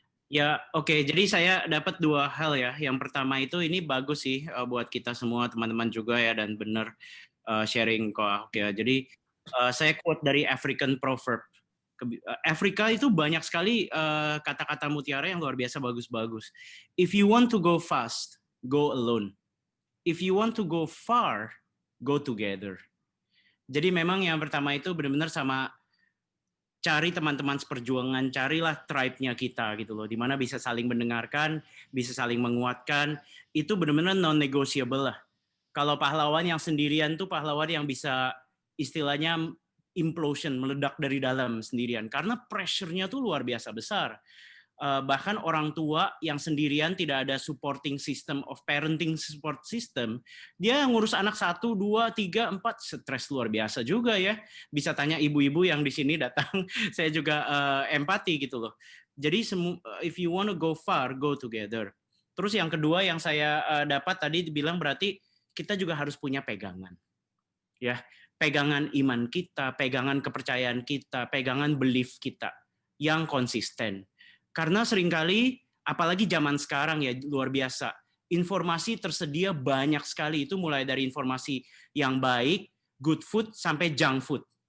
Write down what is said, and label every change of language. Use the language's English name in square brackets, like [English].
[Indonesian] Ya, oke. Jadi saya dapat dua hal ya. Yang pertama itu ini bagus sih buat kita semua teman-teman juga ya, dan benar sharing kok. Oke, jadi saya quote dari [English] African proverb. [Indonesian] Afrika itu banyak sekali kata-kata mutiara yang luar biasa bagus-bagus. [English] If you want to go fast, go alone. If you want to go far, go together. [Indonesian] Jadi memang yang pertama itu benar-benar sama cari teman-teman seperjuangan, carilah tribe-nya kita gitu loh, di mana bisa saling mendengarkan, bisa saling menguatkan, itu benar-benar non-negotiable lah. Kalau pahlawan yang sendirian tuh pahlawan yang bisa istilahnya implosion, meledak dari dalam sendirian, karena pressure-nya tuh luar biasa besar. Bahkan orang tua yang sendirian tidak ada [English] supporting system of parenting support system, [Indonesian] dia ngurus anak 1, 2, 3, 4, stres luar biasa juga ya. Bisa tanya ibu-ibu yang di sini datang, saya juga empati gitu loh. Jadi [English] if you want to go far, go together. [Indonesian] Terus yang kedua yang saya dapat tadi dibilang berarti kita juga harus punya pegangan. Ya, pegangan iman kita, pegangan kepercayaan kita, pegangan belief kita yang konsisten. Karena seringkali, apalagi zaman sekarang ya luar biasa, informasi tersedia banyak sekali, itu mulai dari informasi yang baik, [English] good food, [Indonesian] sampai [English] junk food.